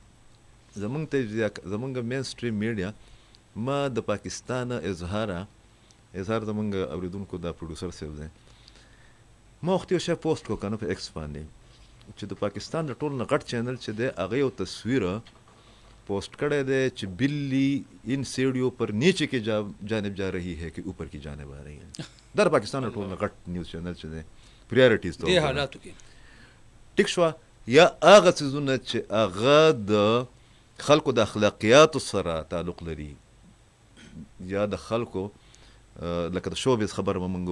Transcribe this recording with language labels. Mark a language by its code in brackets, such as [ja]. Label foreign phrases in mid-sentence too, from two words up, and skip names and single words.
[ps] زموږ [en] main stream media [ps] ما د پاکستان اظهار زموږ اورېدونکو دا پروډوسر صاحب دی ما وخت یو شی پوسټ کړو که نه په ایکس باندې چې د پاکستان د ټول نه غټ چینل چې دی هغه یو تصویر پوسٹ کړی دی چې [ur] بلی ان سیڑھیوں پر نیچے کی جانب جا رہی ہے کہ اوپر کی جانب آ رہی ہے [ps] در پاکستان ټول نه غټ [en] news channel [ps] چې دی پریارټیز ته دې حالاتو کې ټیک شوه یا هغه څیزونه چې هغه د خلکو د اخلاقیاتو سره تعلق لري یا د خلکو لکه د شوبیز خبر به موږ